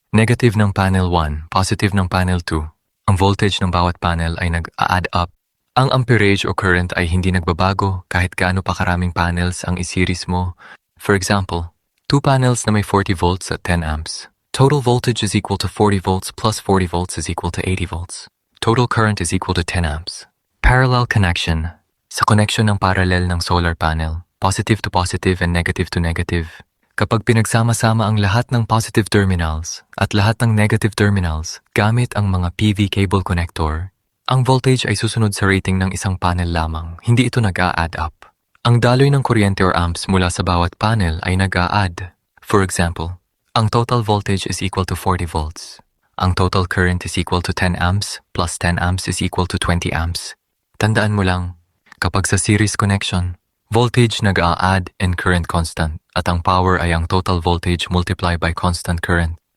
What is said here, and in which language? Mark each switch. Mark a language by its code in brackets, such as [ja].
[tl] Negative ng panel 1, positive ng panel 2. Ang voltage ng bawat panel ay nag-add up. Ang amperage o current ay hindi nagbabago kahit gaano pa karaming panels ang isiris mo. [en] For example, 2 panels [tl] na may [en] 40 volts at 10 amps. Total voltage is equal to 40 volts plus 40 volts is equal to 80 volts. Total current is equal to 10 amps. Parallel connection. [tl] Sa connection ng parallel ng solar panel, [en] positive to positive and negative to negative. [tl] Kapag pinagsama-sama ang lahat ng positive terminals at lahat ng negative terminals gamit ang mga PV cable connector, ang voltage ay susunod sa rating ng isang panel lamang, hindi ito nag-a-add up. Ang daloy ng kuryente or amps mula sa bawat panel ay nag-a-add. [en] For example, ang total voltage is equal to 40 volts. Ang total current is equal to 10 amps plus 10 amps is equal to 20 amps. [tl] Tandaan mo lang, kapag sa series connection, voltage nag-a-add and current constant at ang power ay ang total voltage multiplied by constant current.